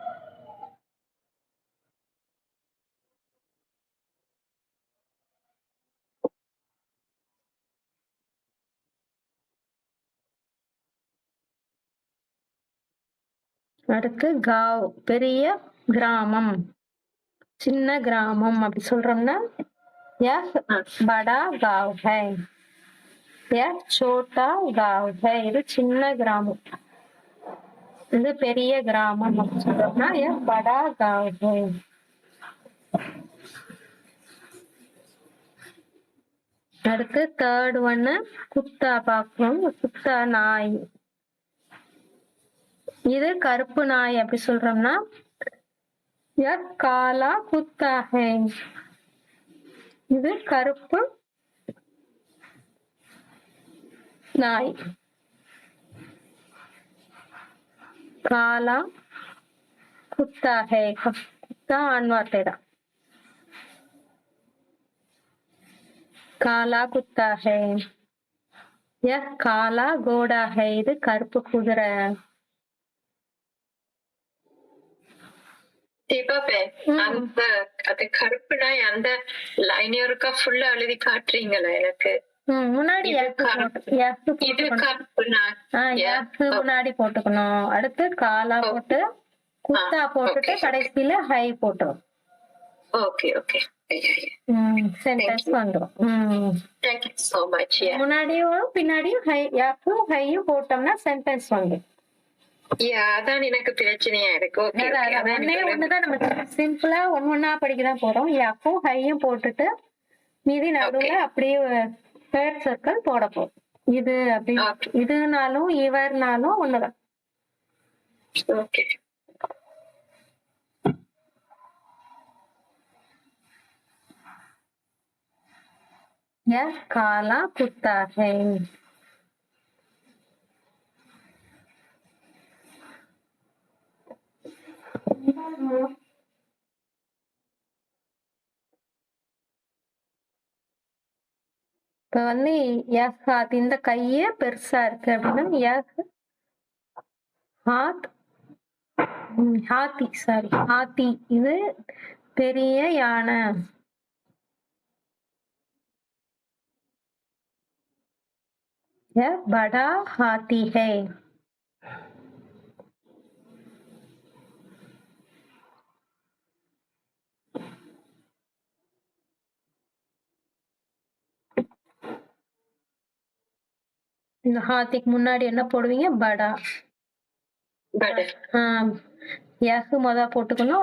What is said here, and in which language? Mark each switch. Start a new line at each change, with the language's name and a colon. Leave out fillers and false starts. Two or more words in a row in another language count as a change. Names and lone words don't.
Tamil: அடுத்து காவ், பெரிய கிராமம், சின்ன கிராமம் அப்படி சொல்றோம்னா
Hindi: यह बड़ा गांव है, यह छोटा गांव है.
Tamil: இது சின்ன கிராமம், இது பெரிய கிராமம் அப்படின்னு சொல்றோம்னா
Hindi: यह बड़ा गांव है.
Tamil: அடுத்து தேர்ட் ஒன்னு குத்தா பார்ப்போம். குத்தா நாய், இது கருப்பு நாய் அப்படி சொல்றோம்னா
Hindi: यह काला कुत्ता है.
Tamil: இது கருப்பு நாய்.
Hindi: काला कुत्ता है, कुत्ता
Tamil: ஆண் வார்த்தை தான்.
Hindi: काला कुत्ता है. यह काला घोड़ा है,
Tamil: இது கருப்பு குதிரை. அந்த அது கருப்பு நாய் அந்த லைன் இருக்கா ஃபுல்லா எழுதி காட்டுறீங்களா எனக்கு? முன்னாடி இது கருப்பு நாய் முன்னாடி போட்டுக்கணும். அடுத்து காலா போட்டு குத்தா போட்டுட்டு கடைசியில ஹை போட்டுரும். ஓகே ஓகே சென்டென்ஸ் வந்துரும்.
English: Thank you so much.
Tamil: முன்னாடியும் பின்னாடியும் ஹையும் போட்டோம்னா சென்டென்ஸ் வந்துரும். அதான் எனக்கு பிரச்சனையா இருக்கு. ஒன்னே ஒண்ணுதான் நம்ம சிம்பிளா ஒன்னா படிக்கதான் போறோம். யாக்கும் ஹையும் போட்டுட்டு மீதி நடுவுல அப்படியே தேர்ட் சர்க்கிள் போட போறோம். இது அப்படி இதுனாலும் இவர்னாலும் ஒண்ணுதான். ஓகே.
Hindi: यह काला कुत्ता है.
Tamil: இப்ப வந்து ஹாத் இந்த கையே பெருசா இருக்கு அப்படின்னா ஹாத்தி இது பெரிய யானை.
Hindi: बड़ा हाथी है.
Tamil: இந்த ஹாத்திக்கு முன்னாடி என்ன போடுவீங்க? படா. யஹ் மொத போட்டுக்கணும்.